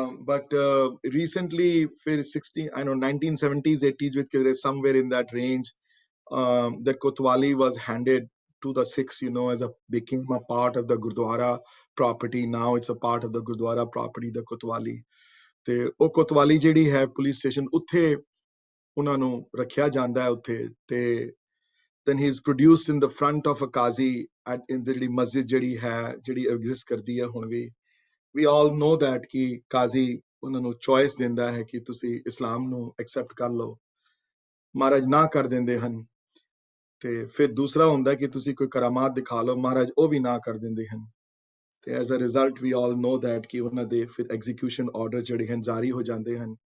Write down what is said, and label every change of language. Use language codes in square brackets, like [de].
[en] But recently 1970s 80s with somewhere in that range, the Kotwali was handed to the Sikhs, as became a part of the Gurdwara property. Now it's a part of the Gurdwara property, the Kotwali. [pa] ਤੇ ਉਹ ਕੋਤਵਾਲੀ ਜਿਹੜੀ ਹੈ police station, ਉੱਥੇ ਉਹਨਾਂ ਨੂੰ ਰੱਖਿਆ ਜਾਂਦਾ ਹੈ ਉੱਥੇ। [en] ਤੇ then he is produced in the front of a qazi in the [pa] ਜਿਹੜੀ ਮਸਜਿਦ ਜਿਹੜੀ ਐਗਜ਼ਿਸਟ ਕਰਦੀ ਹੈ ਹੁਣ ਵੀ। [en] we all know that [pa] ਕਿ ਕਾਜ਼ੀ ਉਹਨਾਂ ਨੂੰ ਚੋਇਸ ਦਿੰਦਾ ਹੈ ਕਿ ਤੁਸੀਂ ਇਸਲਾਮ ਨੂੰ ਐਕਸੈਪਟ ਕਰ ਲਓ, ਮਹਾਰਾਜ ਨਾ ਕਰ ਦਿੰਦੇ ਹਨ। ਤੇ ਫਿਰ ਦੂਸਰਾ ਹੁੰਦਾ ਕਿ ਤੁਸੀਂ ਕੋਈ ਕਰਾਮਾਤ ਦਿਖਾ ਲਓ, ਮਹਾਰਾਜ ਉਹ ਵੀ ਨਾ ਕਰ ਦਿੰਦੇ ਹਨ। ਤੇ [en] as a result we all know that [pa] ਕਿ ਉਹਨਾਂ ਦੇ ਫਿਰ ਐਗਜ਼ੀਕਿਊਸ਼ਨ ਆਰਡਰ ਜਿਹੜੇ ਹਨ ਜਾਰੀ ਹੋ ਜਾਂਦੇ ਹਨ।